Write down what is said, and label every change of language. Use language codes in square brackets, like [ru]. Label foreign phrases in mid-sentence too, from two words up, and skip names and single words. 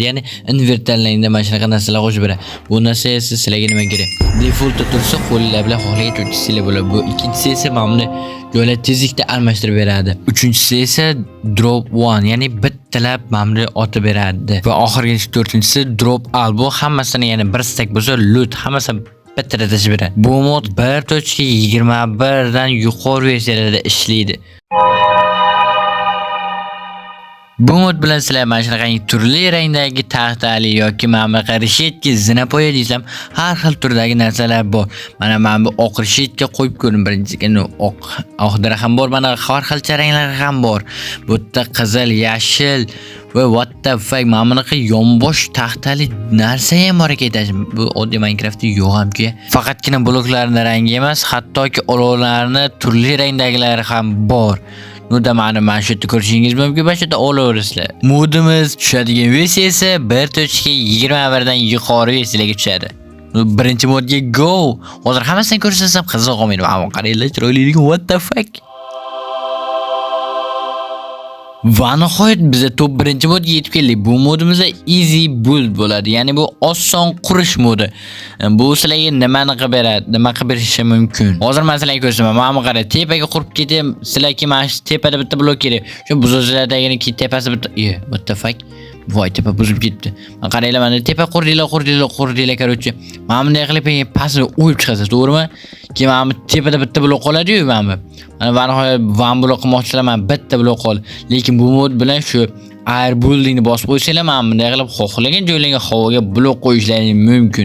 [uz] Ya'ni invertorlarga mana shunaqa narsalar qo'shib beradi. Bu narsa esa sizlarga nima kerak? Defaultda tursa qo'llar bilan xohlagan joyga bo'ladi. Bu ikkinchisi esa mana buni joylar tezlikda almashtirib beradi. Uchinchisi esa drop 1, ya'ni bittalab mana buni otib beradi. Va oxirgi 4-si [en] drop all. [uz] Bu hammasini ya'ni bir stack bo'lsa loot hammasi bitta tashib beradi. Bu mod 1.21 dan yuqori versiyalarda ishlaydi. Bu mod bilan sizlar mana shunaqangi turli rangdagi taxtali yoki mana bu reshetki zinapoya deysam, har xil turdagi narsalar bor. Mana bu oq reshetga qo'yib ko'ring birinchidan, oq ham bor, mana har xil ranglar ham bor. Bu yerda qizil, yashil va [en] what the fuck, [uz] mana bunaqa yonbosh taxtali narsa ham bor ekan. Bu oddiy Minecraftda yo'q hamki. Faqatgina bloklarning rangi emas, hattoki olovlarning turli rangdagilari ham bor. Nunda mana shu yerda ko'rishingiz mumkin, mana shu yerda olaverasizlar. Modimiz tushadigan versiya esa 1.21 dan yuqori versiyalarga tushadi. Birinchi modga go. Hozir hammasini ko'rsatsam qiziq qolmaydi. Mana qaranglar, chiroyliligi [en] what the fuck. [uz] Va nihoyat biz top 1-modga yetib keldik. Bu modimizda [en] easy build [uz] bo'ladi. Ya'ni bu oson qurish modi. Bu sizlarga nimani qilib beradi, nima qilib berishi mumkin. Hozir men sizlarga ko'rsataman. Mana qara, tepaga qurib keting. Sizlarga mana shu tepada bitta blok kerak. Shu buzuvchilardagini tepasi bitta. [en] What the fuck? [uz] Voy, tepa buzib ketdi. Men qaranglar, mana tepa qurdinglar, korchi. Mana bunday qilib pastga o'yib chiqasiz, to'g'rimi? Keyin mana bu tepada bitta blok qoladi-yu mana bu. Mana va nihoyat van blok qilmoqchilar, mana bitta blok qoldi. Lekin bu mod bilan shu [en] air buildingni [uz] bosib qo'ysanglar, mana bunday qilib xohlagan joylarga havoga blok qo'yishlaringiz mumkin.